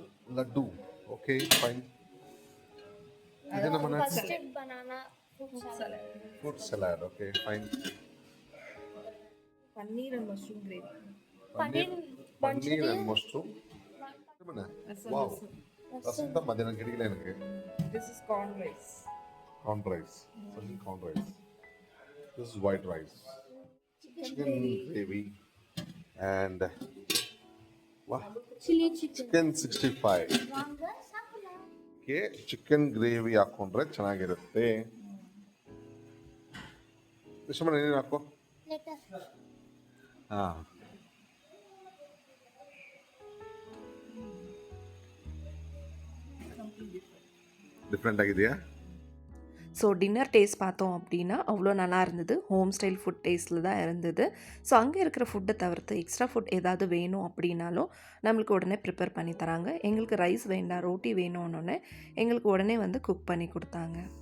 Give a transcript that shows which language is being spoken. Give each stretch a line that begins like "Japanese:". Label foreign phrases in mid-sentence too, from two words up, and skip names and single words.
Tamil: லட்டு.
English: okay, fine.
Tamil: இது நம்ம நட்ஸ்.
English: banana Fruit salad. Okay, fine. Paneer and mushroom gravy. Paneer and mushroom.
Tamil: வாவ், ரசம் தான் மதியானம் கிடைக்கல எனக்கு.
English: This is corn rice. Corn rice. Corn rice. This is white rice. Chicken gravy. And wow, chicken 65. Okay, chicken gravy
Kannada: ಹಾಕೊಂಡ್ರೆ ಚೆನ್ನಾಗಿರುತ್ತೆ. ವಿಷಮನ ಏನೇನು ಹಾಕೋ? ಹಾ, ಡಿಫ್ರೆಂಟ್ ಆಗಿದೆಯಾ?
Tamil: ஸோ டின்னர் டேஸ்ட் பார்த்தோம் அப்படின்னா அவ்வளோ நல்லா இருந்தது.
English: home style food
Tamil: டேஸ்ட்டில் தான் இருந்தது. ஸோ அங்கே இருக்கிற ஃபுட்டை தவிர்த்து
English: extra food
Tamil: ஏதாவது வேணும் அப்படின்னாலும் நம்மளுக்கு உடனே ப்ரிப்பேர் பண்ணி தராங்க. எங்களுக்கு ரைஸ் வேண்டாம், ரோட்டி வேணும்னு எங்களுக்கு உடனே வந்து குக் பண்ணி கொடுத்தாங்க.